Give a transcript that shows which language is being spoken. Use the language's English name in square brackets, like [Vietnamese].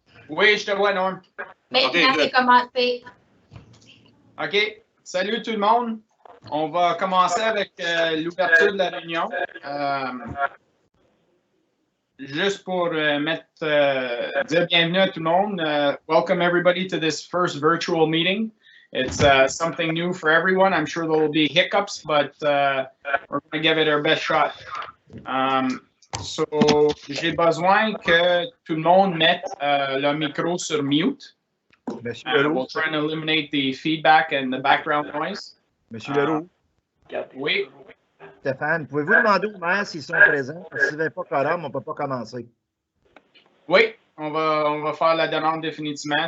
[French] Oui, je te vois, Norm. Maintenant, c'est commencé. OK. Salut tout le monde. On va commencer avec l'ouverture de la réunion. Juste pour dire bienvenue à tout le monde. [English] Welcome everybody to this first virtual meeting. It's something new for everyone. I'm sure there will be hiccups, but we're going to give it our best shot. [French] So, j'ai besoin que tout le monde mette le micro sur mute. Monsieur Leroux. [English] We'll try and eliminate the feedback and the background noise. [French] Monsieur Leroux. Oui. Stéphane, pouvez-vous demander aux maires s'ils sont présents? Parce que s'ils ne sont pas quorum, on ne peut pas commencer. Oui, on va faire la demande définitivement.